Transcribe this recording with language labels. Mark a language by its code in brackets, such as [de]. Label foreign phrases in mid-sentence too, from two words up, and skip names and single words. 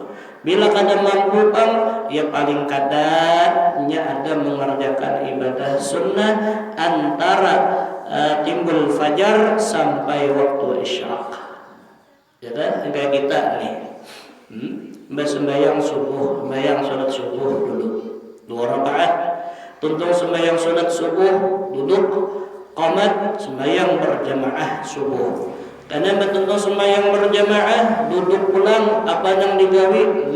[bjn] Bila kada mampu bang, ya paling kadanya ada mengerjakan ibadah sunnah antara timbul fajar sampai waktu isyak. Ya kan? Kayak kita nih, sembahyang subuh, sembahyang sholat subuh dulu 2 rakaat, tuntung sembahyang sholat subuh, duduk, qamat, sembahyang berjamaah subuh. Karena betul sembahyang berjamaah, duduk pulang, apa yang digawi?